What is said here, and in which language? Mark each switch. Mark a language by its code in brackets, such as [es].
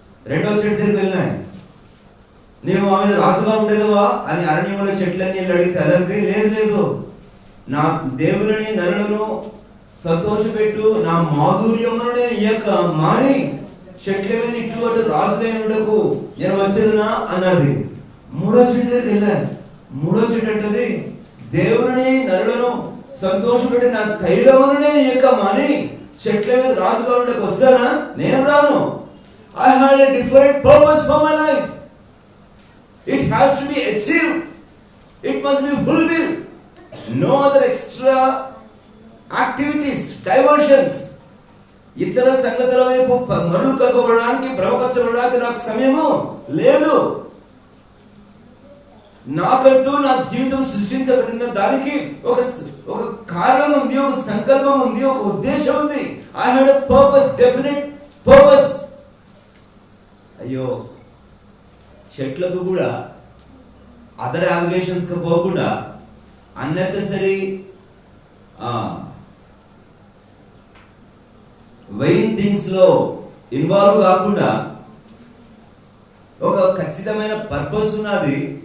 [te] రెండవ చెట్టు దగ్గరికి వెళ్ళినాయి. నీవు మా మీద రాజుగా ఉండేదవా అని అరణ్యంలో చెట్లన్నీ అడిగితే అదంటే లేదు లేదు, నా దేవుని నరులను సంతోషపెట్టు నా మాధుర్యమును నేను ఇయ్యక మాని చెట్ల మీద ఇటువంటి రాజులైన ఉండకు నేను వచ్చేదినా అన్నది. మూడో చెట్టు దగ్గరికి వెళ్ళాను. మూడో చెట్టు అంటది, దేవుని నరులను సంతోషపెట్టి నా తైలమును నేను ఇయ్యక మాని చెట్ల మీద రాజుగా ఉండకు వస్తానా? నేను రాను. [en] I had a different purpose for my life. It has to be achieved. It must be fulfilled. No other extra activities, diversions. [te] ఇతర సంగతుల వైపు మరులు కలపబడడానికి, భ్రమపరచబడడానికి నాకు సమయము లేదు. నాకంటూ నా జీవితం సృష్టించబడిన దానికి ఒక కారణం ఉంది, ఒక సంకల్పం ఉంది, ఒక ఉద్దేశం ఉంది. [en] I had a purpose, definite purpose. [te] అయ్యో, చెట్లకు కూడా [en] other obligations [te] కి పోకుండా [en] unnecessary vain things [te] లో ఇన్వాల్వ్ కాకుండా ఒక ఖచ్చితమైన పర్పస్ ఉన్నది.